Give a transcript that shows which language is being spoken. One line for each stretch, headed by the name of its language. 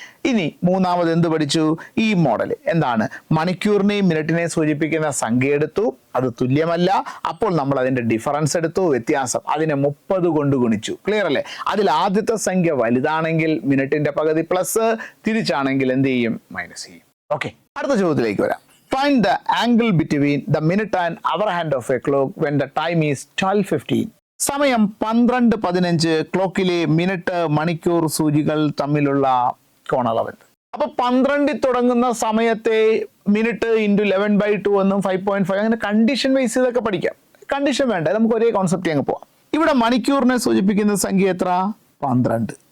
Malayalam: ഇനി മൂന്നാമത് എന്ത് പഠിച്ചു? ഈ മോഡൽ എന്താണ്? മണിക്കൂറിനെയും മിനിറ്റിനെയും സൂചിപ്പിക്കുന്ന സംഖ്യ എടുത്തു, അത് തുല്യമല്ല. അപ്പോൾ നമ്മൾ അതിന്റെ ഡിഫറൻസ് എടുത്തു, വ്യത്യാസം. അതിനെ 30 കൊണ്ട് ഗുണിച്ചു. ക്ലിയർ അല്ലേ? അതിൽ ആദ്യത്തെ സംഖ്യ വലുതാണെങ്കിൽ മിനിറ്റിന്റെ പകുതി പ്ലസ്, തിരിച്ചാണെങ്കിൽ എന്ത് ചെയ്യും? മൈനസ് ചെയ്യും. ഓക്കെ, അടുത്ത ചോദ്യത്തിലേക്ക് വരാം.
English: Find the angle between the minute and hour hand of a clock when the time is 12:15.
Malayalam: സമയം 12:15. ക്ലോക്കിലെ മിനിറ്റ്, മണിക്കൂർ സൂചികൾ തമ്മിലുള്ള കോണളവ്. അപ്പൊ 12 തുടങ്ങുന്ന സമയത്തെ മിനിറ്റ് ഇൻറ്റു 11/2 എന്നും 5.5 അങ്ങനെ കണ്ടീഷൻ വൈസ് ഇതൊക്കെ പഠിക്കാം. കണ്ടീഷൻ വേണ്ട, നമുക്ക് ഒരേ കോൺസെപ്റ്റ് അങ്ങ് പോവാം. ഇവിടെ മണിക്കൂറിനെ സൂചിപ്പിക്കുന്ന സംഖ്യ എത്ര? 12.